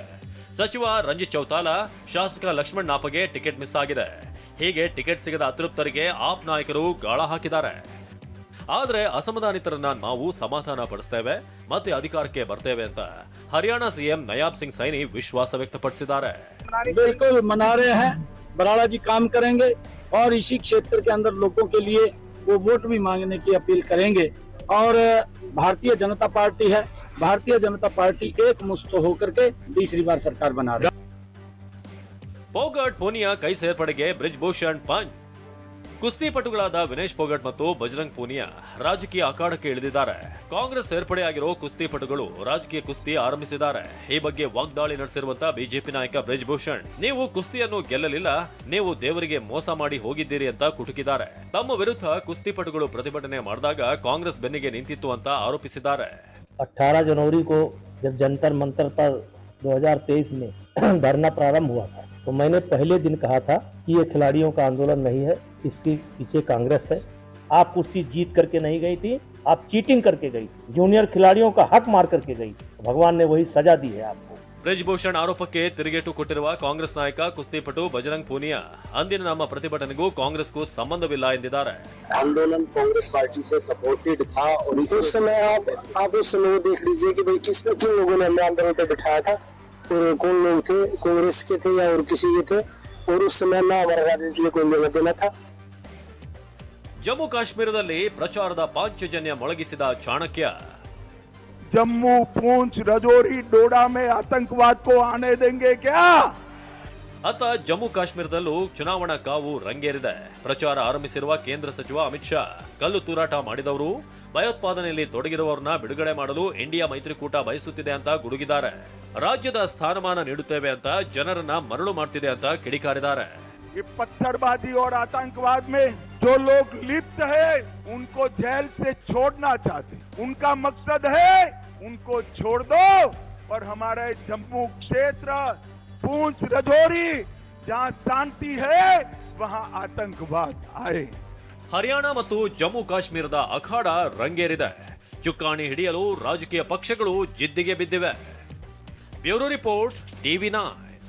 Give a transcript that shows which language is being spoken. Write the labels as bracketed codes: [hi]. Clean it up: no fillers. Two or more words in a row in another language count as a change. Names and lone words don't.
[kn] ಸಚಿವ ರಂಜಿತ್ ಚೌತಾಲಾ, ಶಾಸಕ ಲಕ್ಷ್ಮಣ್ ನಾಪಗೆ [en] ticket miss [kn] ಆಗಿದೆ. ಹೀಗೆ ಟಿಕೆಟ್ ಸಿಗದ ಅತೃಪ್ತರಿಗೆ ಆಪ್ ನಾಯಕರು ಗಾಳ ಹಾಕಿದ್ದಾರೆ. ಆದರೆ ಅಸಮಾಧಾನಿತರನ್ನ ನಾವು ಸಮಾಧಾನ ಪಡಿಸ್ತೇವೆ, ಮತ್ತೆ ಅಧಿಕಾರಕ್ಕೆ ಬರ್ತೇವೆ ಅಂತ ಹರಿಯಾಣ ಸಿಎಂ ನಯಾಬ್ ಸಿಂಗ್ ಸೈನಿ ವಿಶ್ವಾಸ ವ್ಯಕ್ತಪಡಿಸಿದ್ದಾರೆ. [hi] बिल्कुल मना रहे हैं. बराड़ा जी काम करेंगे और इसी क्षेत्र के अंदर लोगों के लिए वो वोट भी मांगने की अपील करेंगे. और भारतीय जनता पार्टी है, भारतीय जनता पार्टी एक मुश्त होकर के तीसरी बार सरकार बना रही है. [kn] ಪೋಗಟ್ ಪೂನಿಯಾ ಕೈ ಸೇರ್ಪಡೆಗೆ ಬ್ರಿಜ್ ಭೂಷಣ್ ಪಂಚ್. ಕುಸ್ತಿಪಟುಗಳಾದ ವಿನೇಶ್ ಪೋಗಟ್ ಮತ್ತು ಬಜರಂಗ್ ಪೂನಿಯಾ ರಾಜಕೀಯ ಅಖಾಡಕ್ಕೆ ಇಳಿದಿದ್ದಾರೆ. ಕಾಂಗ್ರೆಸ್ ಸೇರ್ಪಡೆಯಾಗಿರೋ ಕುಸ್ತಿಪಟುಗಳು ರಾಜಕೀಯ ಕುಸ್ತಿ ಆರಂಭಿಸಿದ್ದಾರೆ. ಈ ಬಗ್ಗೆ ವಾಗ್ದಾಳಿ ನಡೆಸಿರುವಂತಹ ಬಿಜೆಪಿ ನಾಯಕ ಬ್ರಿಜ್ ಭೂಷಣ್, ನೀವು ಕುಸ್ತಿಯನ್ನು ಗೆಲ್ಲಲಿಲ್ಲ, ನೀವು ದೇವರಿಗೆ ಮೋಸ ಮಾಡಿ ಹೋಗಿದ್ದೀರಿ ಅಂತ ಕುಟುಕಿದ್ದಾರೆ. ತಮ್ಮ ವಿರುದ್ಧ ಕುಸ್ತಿಪಟುಗಳು ಪ್ರತಿಭಟನೆ ಮಾಡಿದಾಗ ಕಾಂಗ್ರೆಸ್ ಬೆನ್ನಿಗೆ ನಿಂತಿತ್ತು ಅಂತ ಆರೋಪಿಸಿದ್ದಾರೆ. [hi] 18 जनवरी को जब जंतर मंतर पर 2023 में धरना प्रारंभ हुआ था, तो मैंने पहले दिन कहा था कि ये खिलाड़ियों का आंदोलन नहीं है, इसके पीछे कांग्रेस है. आप कुश्ती जीत करके नहीं गई थी, आप चीटिंग करके गई. जूनियर खिलाड़ियों का हक मार करके गई. भगवान ने वही सजा दी है आपको. [kn] ಬ್ರಿಜ್ ಭೂಷಣ್ ಆರೋಪಕ್ಕೆ ತಿರುಗೇಟು ಕೊಟ್ಟಿರುವ ಕಾಂಗ್ರೆಸ್ ನಾಯಕ ಕುಸ್ತಿಪಟು ಬಜರಂಗ್ ಪೂನಿಯಾ, ಅಂದಿನ ನಮ್ಮ ಪ್ರತಿಭಟನೆಗೂ ಕಾಂಗ್ರೆಸ್ಗೂ ಸಂಬಂಧವಿಲ್ಲ ಎಂದಿದ್ದಾರೆ. [hi] आंदोलन कांग्रेस पार्टी से सपोर्टेड था और उस समय आप उस समय देख लीजिए कि भाई किन लोगों ने हमें आंदोलन पे बिठाया था और कौन लोग थे, कांग्रेस के थे या और किसी के थे, और उस समय ना हमारा राजनीति में कोई लेना देना था. [kn] ಜಮ್ಮು ಕಾಶ್ಮೀರದಲ್ಲಿ ಪ್ರಚಾರದ ಪಾಂಚಜನ್ಯ ಮೊಳಗಿಸಿದ ಚಾಣಕ್ಯ. [hi] जम्मू, पूंछ, रजौरी, डोडा में आतंकवाद को आने देंगे क्या? [kn] ಅತ್ತ ಜಮ್ಮು ಕಾಶ್ಮೀರದಲ್ಲೂ ಚುನಾವಣಾ ಕಾವು ರಂಗೇರಿದೆ. ಪ್ರಚಾರ ಆರಂಭಿಸಿರುವ ಕೇಂದ್ರ ಸಚಿವ ಅಮಿತ್ ಶಾ ಕಲ್ಲು ತೂರಾಟ ಮಾಡಿದವರು, ಭಯೋತ್ಪಾದನೆಯಲ್ಲಿ ತೊಡಗಿರುವವರನ್ನ ಬಿಡುಗಡೆ ಮಾಡಲು ಇಂಡಿಯಾ ಮೈತ್ರಿಕೂಟ ಬಯಸುತ್ತಿದೆ ಅಂತ ಗುಡುಗಿದ್ದಾರೆ. ರಾಜ್ಯದ ಸ್ಥಾನಮಾನ ನೀಡುತ್ತೇವೆ ಅಂತ ಜನರನ್ನ ಮರಳು ಮಾಡ್ತಿದೆ ಅಂತ ಕಿಡಿಕಾರಿದ್ದಾರೆ. [hi] ये पत्थरबाजी और आतंकवाद में जो लोग लिप्त है उनको जेल से छोड़ना चाहते, उनका मकसद है उनको छोड़ दो और हमारे जम्मू क्षेत्र, पूंछ, रजौरी, जहां शांति है वहां आतंकवाद आए. [kn] ಹರಿಯಾಣ ಮತ್ತು ಜಮ್ಮು ಕಾಶ್ಮೀರದ ಅಖಾಡ ರಂಗೇರಿದೆ. ಚುಕ್ಕಾಣಿ ಹಿಡಿಯಲು ರಾಜಕೀಯ ಪಕ್ಷಗಳು ಜಿದ್ದಿಗೆ ಬಿದ್ದಿವೆ. [en] bureau report, TV9.